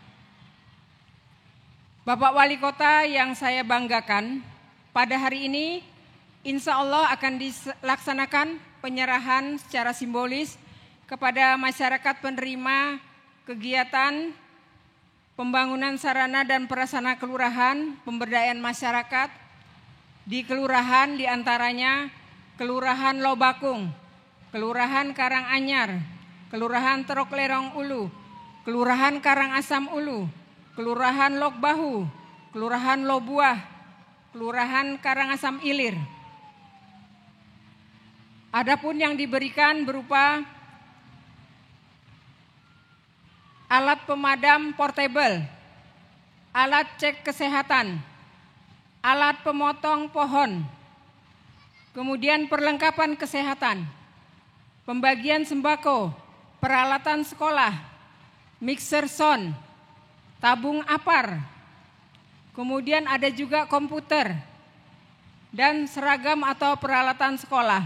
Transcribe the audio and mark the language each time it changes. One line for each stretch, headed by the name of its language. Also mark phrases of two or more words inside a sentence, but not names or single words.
Indonesian: Bapak Wali Kota yang saya banggakan, pada hari ini insya Allah akan dilaksanakan penyerahan secara simbolis kepada masyarakat penerima kegiatan pembangunan sarana dan prasarana kelurahan, pemberdayaan masyarakat di kelurahan, diantaranya Kelurahan Lobakung, Kelurahan Karanganyar, Kelurahan Terok Lerong Ulu, Kelurahan Karangasem Ulu, Kelurahan Lok Bahu, Kelurahan Lobuah, Kelurahan Karangasem Ilir. Adapun yang diberikan berupa alat pemadam portable, alat cek kesehatan, alat pemotong pohon, kemudian perlengkapan kesehatan, pembagian sembako, peralatan sekolah,
English: mixer sound,
Indonesian: tabung apar, kemudian ada juga komputer dan seragam atau peralatan sekolah.